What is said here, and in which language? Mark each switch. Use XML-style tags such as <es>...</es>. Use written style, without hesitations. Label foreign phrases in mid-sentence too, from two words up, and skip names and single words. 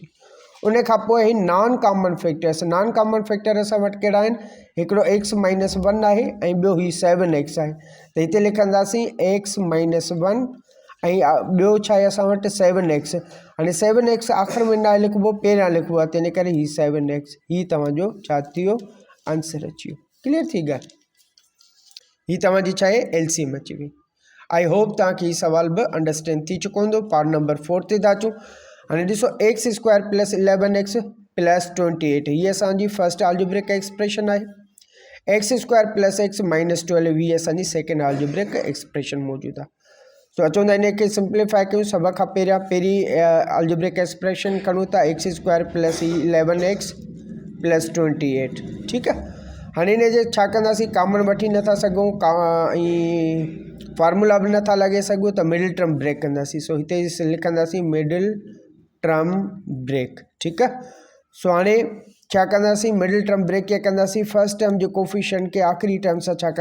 <sd>उन खां पोइ ही</sd> <en>non common factor</en> <sd>असां वटि कहिड़ा आहिनि हिकिड़ो</sd> <en>x minus 1</en> <sd>आहे ऐं ॿियो ही 7x आहे त हिते लिखंदासीं</sd> <en>x minus 1</en> <sd>ऐं ॿियो छा आहे असां वटि 7x हाणे 7x आख़िर में न लिखिबो पहिरियां लिखिबो आहे तंहिंजे करे ही 7x ही तव्हांजो छा थी वियो आंसर अची वियो क्लियर थी ॻाल्हि ही तव्हांजी छा आहे LCM अची वई</sd> <en>I hope</en> <sd>तव्हांखे ही सुवाल बि अंडरस्टैंड थी चुको हूंदो पार्ट नंबर 4 ते था अचूं हाणे ॾिसो</sd> <en>x square plus 11x plus 28</en> <sd>ही असांजी</sd> <en>first algebraic expression</en> <sd>आहे</sd> <en>x square plus x minus 12</en> <sd>ही असांजी</sd> <en>second algebraic expression</en> <sd>मौजूदु आहे सो अचो त इनखे सिंप्लीफाई कयूं सभ खां पहिरीं अलजेब्रिक एक्सप्रेशन खणूं था</sd> <en>x square plus 11x plus 28</en> <sd>ठीकु आहे हाणे हिनजे छा कंदासीं कॉमन वठी नथा सघूं ऐं फार्मूला भी नथा लॻे सघूं त</sd> <en>middle term break</en> <sd>कंदासीं सो हिते लिखंदासीं</sd> <en>middle term break</en> <sd>ठीकु आहे सो हाणे छा कंदासीं</sd> <en>middle term break</en> <sd>कीअं कंदासीं</sd> <en>first term</en> <sd>जो कोफिशिएंट खे आख़िरी टर्म सां छा</sd>